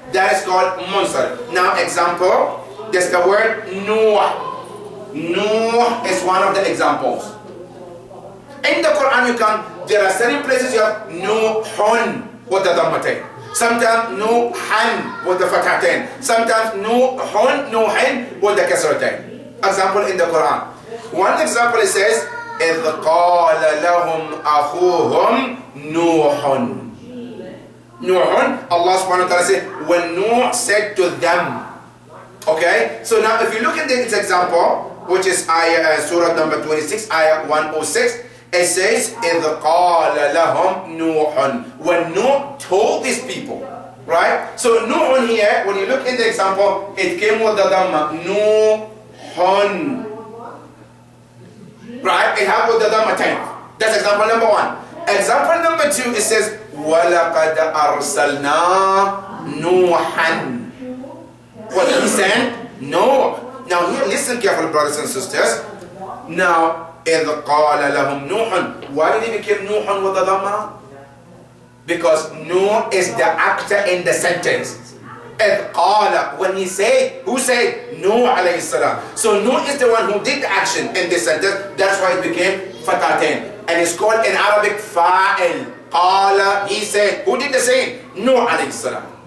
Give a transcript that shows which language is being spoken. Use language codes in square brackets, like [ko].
[en] That is called munsarif. Now, example, there's the word Nuh. Nuh is one of the examples. In the Quran, there are certain places you have Nuhun with the dhammatain. Sometimes Nuhan with the fathatain. Sometimes Nuhun, Nuhin with the kasratain. Example in the Quran. One example it says, [ar] إِذْ قَالَ لَهُمْ أَخُوهُمْ نُوحٌ. [en] Nuhun, Allah subhanahu wa ta'ala said, when Nuh said to them. Okay? So now if you look at this example, which is surah number 26, ayah 106, it says, [ar] إِذْ قَالَ لَهُمْ نُوحٌ. [en] When Nuh told these people, right? So Nuhun here, when you look in the example, it came with the dhamma, Nuhun. Right? It had with the dhamma 10. That's example number one. Example number two, it says, [ar] وَلَقَدْ أَرْسَلْنَا نُوحًا. [en] What he said? No. Now here, listen carefully, brothers and sisters. [ar] Now, إِذْ قَالَ لَهُمْ نُوحٌ. [en] Why did he become Nuhun with the dhamma? Because Nuh is the actor in the sentence. [ar] إِذْ قَالَ. [en] When he said, who said? Nuh alayhi salam. So Nuh is the one who did the action in this sentence. That's why it became fatatain. And it's called in Arabic fa'il. Qala, he said. Who did the same? Nuh alayhi salam.